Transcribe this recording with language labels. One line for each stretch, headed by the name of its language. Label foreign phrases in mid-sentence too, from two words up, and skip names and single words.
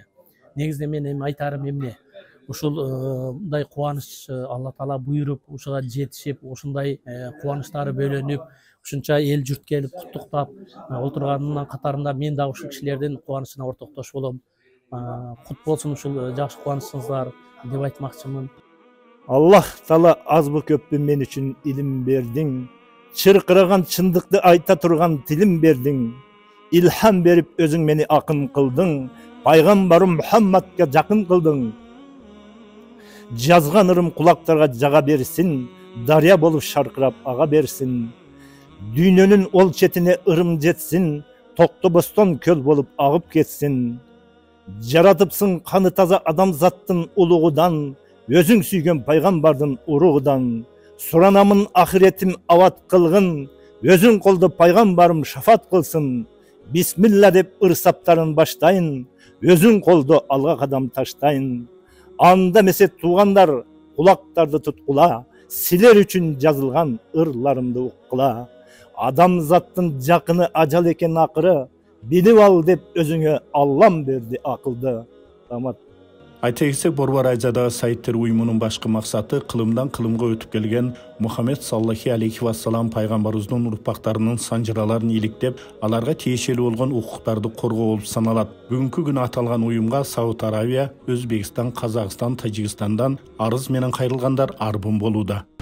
Kyrgyz: Негизинен мен эми айтарым эмне? Ушул мындай кубаныч Алла Таала буйруп, ушуга жетишип, ушундай кубанычтары бөлөнүп, ушунча эл журт келип куттуктап отурганынын катарында мен дагы ушул кишилердин кубанычына ортоктош болом. Кут болсун ушул жакшы кубанычыңыздар деп айтмакчымын. Аллах Таала азбы көппү мен үчүн илим бердиң. Чыркыраган чындыкты айта турган тилим бердиң. İlham berip özüң meni akın kıldың. Пайгамбарым Мухаммадка жакын кылдың. Жазган ырым кулактарга жага берсин, дария болуп шаркырап ага берсин. Дүйнөнүн ол четине ырым жетсин, токтобостон көл болуп агып кетсин. Жаратыпсың қаны таза адамзаттың улуғудан, өзің сүйген пайғамбардың уруғудан. Суранамын ахиретім ават қылғын, өзің қолды пайғамбарым шафат қылсын. Бисмилла деп ырсаптарын баштайын, өзің қолды алға қадам таштайын. Анда месе туғандар, құлақтарды тұтқыла, силер үшін жазылған ырларымды ұққыла. Адамзаттың жақыны ажал екен ақыры, біліп ал деп өзіңе Аллам берді ақылды. Рамат. Айта кетсек, Борбор Азиядағы сайттер уюмунун башкы максаты кылымдан кылымга өтүп келген Мухаммед саллаллаху алейхи вассалам пайгамбарыбыздын урпактарынын санжыраларын иликтеп, аларга тиешелүү болгон укуктарды коргоо болуп саналат. Бүгүнкү күнү аталган уюмга Сауд Арабия, Өзбекстан, Казакстан, Тажикстандан арыз менен кайрылгандар арбын болууда.